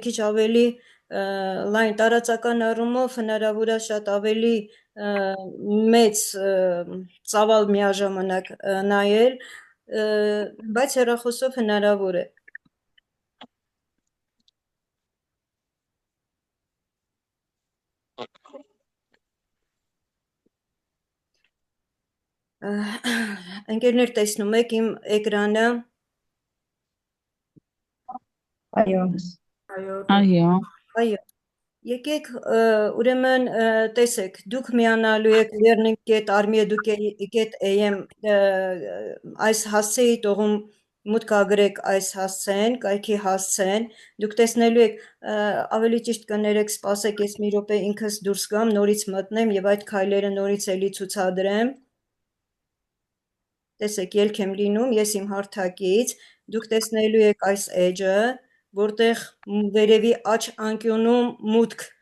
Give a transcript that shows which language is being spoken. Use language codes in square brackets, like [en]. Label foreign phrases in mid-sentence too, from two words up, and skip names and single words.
[hy] քիչ ավելի լայն տարածական առումով հնարավոր է շատ ավելի մեծ ծավալ միաժամանակ նայել, բայց հեռախոսով հնարավոր է։ Ընկերներ, տեսնում եք իմ էկրանը։ Այո։ Այո։ Այո։ Եկեք ուրեմն տեսեք, դուք միանալու եք learning.army.edu.am այս հասցեի տողում մուտք ագրեք այս հասցեն, կայքի հասցեն, դուք տեսնելու եք, ավելի ճիշտ կներեք, սպասեք, ես մի րոպե ինքս դուրս գամ, նորից մտնեմ եւ այդ քայլերը նորից էլի ցուցադրեմ։ Տեսեք, ելք եմ լինում, ես իմ հարթակից, դուք տեսնելու եք այս edge-ը, որտեղ վերևի աջ անկյունում մուտք